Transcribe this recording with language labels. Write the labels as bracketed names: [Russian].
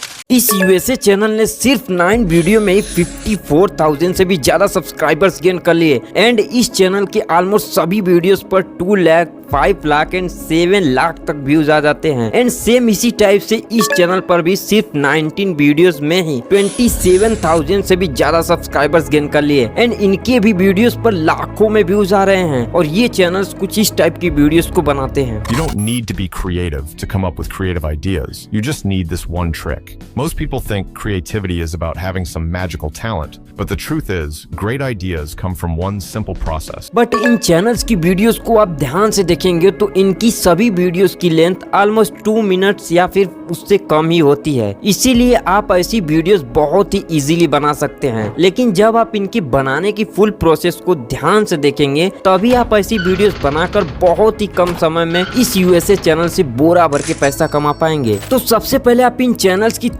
[Hindi] इस USA channel ने सिर्फ 9 वीडियो में ही 54,000 से भी ज्यादा सब्सक्राइबर्स गेन कर लिए एंड इस चैनल के ऑलमोस्ट सभी वीडियोस पर 2 लाख, 5 लाख एंड 7 लाख तक व्यूज आ जाते हैं। एंड सेम इसी टाइप से इस चैनल पर भी सिर्फ 19 वीडियोस में ही 27,000 से भी ज्यादा सब्सक्राइबर्स गेन कर लिए एंड इनके भी वीडियोस पर लाखों में व्यूज आ रहे हैं और ये चैनल्स कुछ इस टाइप की वीडियोस को बनाते हैं। [English] You don't need to be creative to come up with creative ideas. You just need this one trick. Most people think creativity is about having some magical talent, but the truth is, great ideas come from one simple process. [Hindi] But in channels की videos को आप ध्यान से देखेंगे तो इनकी सभी videos की लेंथ ऑलमोस्ट 2 मिनट्स या फिर उससे कम ही होती है, इसीलिए आप ऐसी वीडियोस बहुत ही इजीली बना सकते हैं। लेकिन जब आप इनकी बनाने की फुल प्रोसेस को ध्यान से देखेंगे तभी आप ऐसी वीडियोस बनाकर बहुत ही कम समय में इस यूएसए चैनल से बोरा भर के पैसा कमा पाएंगे। तो सबसे पहले आप इन चैनल्स की